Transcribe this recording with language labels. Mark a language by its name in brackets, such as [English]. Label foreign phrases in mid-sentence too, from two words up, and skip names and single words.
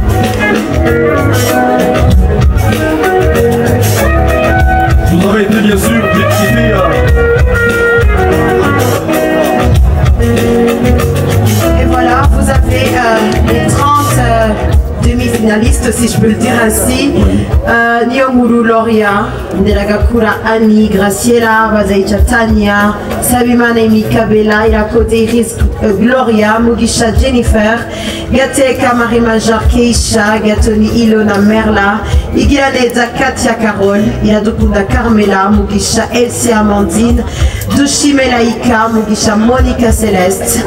[French] Vous avez été bien sûr quittés. Et voilà, vous avez les 30 demi-finalistes, si je peux le dire ainsi. Niyonkuru Loria, Nderagakura Annie, Graciela Bazaicha Tania, Sabimana Mikabela, Irakote Iris Gloria, Mugisha Jennifer, Gateka Marie-Majar Keisha, Gatoni Ilona Merla, Igiraneza Katia Carole, Iradukunda Carmela, Mugisha Elsie Amandine, Dushi Melaika, Mugisha Monica Celeste,